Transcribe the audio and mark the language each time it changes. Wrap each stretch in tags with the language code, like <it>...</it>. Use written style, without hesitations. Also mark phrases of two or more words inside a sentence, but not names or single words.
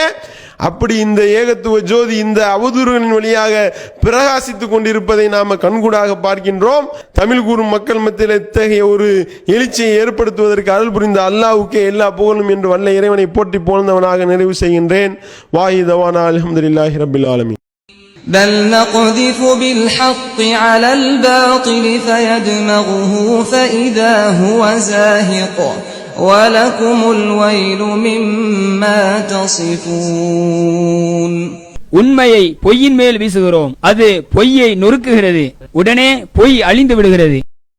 <ta>அப்படி இந்த ஏகத்துவ ஜோதி இந்த அவதூறுகளின் வழியாக பிரகாசித்துக் கொண்டிருப்பதை நாம கண்கூடாக பார்க்கின்றோம். தமிழ் கூறும் மக்கள் மத்தியில் இத்தகைய ஒரு எழுச்சியை ஏற்படுத்துவதற்கு அருள் புரிந்த அல்லாஹ்வுக்கே எல்லா புகழும் என்று வல்ல இறைவனை போற்றி போழ்ந்தவனாக நிறைவு செய்கின்றேன்.</ta> <ar>وآخر دعوانا الحمد لله رب العالمين. بل نقذف بالحق على الباطل فيدمغه فإذا هو زاهق ولكم الويل مما تصفون.</ar> <ta>உண்மையை பொய்யின் மேல் வீசுகிறோம், அது பொய்யை நொறுக்குகிறது, உடனே பொய் அழிந்து விடுகிறது.</ta>